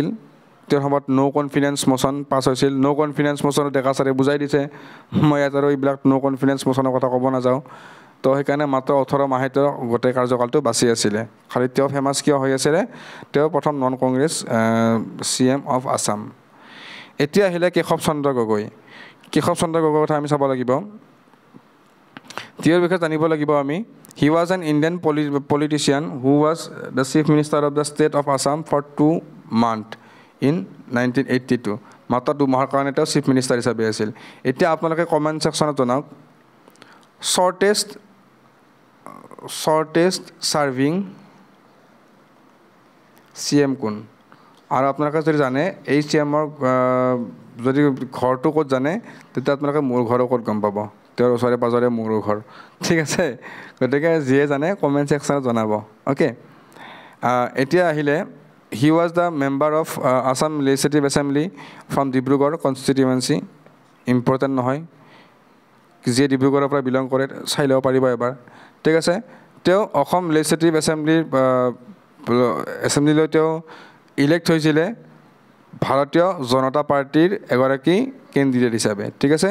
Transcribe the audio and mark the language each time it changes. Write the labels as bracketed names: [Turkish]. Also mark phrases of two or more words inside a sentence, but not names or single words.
[Assamese] তেওঁৰ সময়ত [English] no confidence motion [Assamese] পাছ হৈছিল। [English] no confidence motionত [Assamese] ডেকা ছাৰে বুজাই দিছে, মই ইয়াত আৰু এইবিলাক [English] no confidence motionৰ [Assamese] কথা ক'ব নাযাওঁ, তো সেইকাৰণে মাত্ৰ 18 মাহে তেওঁ গোটেই কাৰ্যকালটো বাছি আছিলে খালি তেওঁ ফেমাছ কিয় হৈ আছিলে তেওঁ প্ৰথম [English] non Congress CM of Assam [Assamese] এতিয়া আহিলে কেশৱ চন্দ্ৰ গগৈ কথা আমি চাব লাগিব তেওঁৰ বিষয়ে জানিব লাগিব আমি [English] He was an Indian politician who was the Chief Minister of the state of Assam for 2 months in 1982 [Assamese] মাত্ৰ 2 মাহৰ কাৰণে তেওঁ [English] chief minister [Assamese] হিচাপে আছিল এতিয়া আপোনালোকে [English] comment sectionত [Assamese] জনাওক [English] shortest serving CM [Assamese] কোন আৰু আপোনালোকে যদি জানে এই CMৰ যদি ঘৰটো ক'ত জানে তেতিয়া আপোনালোকে মোৰ ঘৰৰ ক'ত গম পাব তেওঁৰ ওচৰে পাজৰে মোৰ ঘৰ ঠিক আছে গতিকে যিয়ে জানে [English] comment sectionত [Assamese] জনাব অ'কে এতিয়া আহিলে [English] He was the member of Assam Legislative Assembly from Dibrugarh constituency important [Assamese] নহয় যিয়ে ডিব্ৰুগড়ৰ পৰা বিলং কৰে চাই ল'ব পাৰিব এবাৰ ঠিক আছে তেওঁ অসম লেজিসলেটিভ এছেম্বলিলৈ তেওঁ ইলেক্ট হৈছিলে ভাৰতীয় জনতা পাৰ্টিৰ এগৰাকী কেণ্ডিডেট হিচাপে ঠিক আছে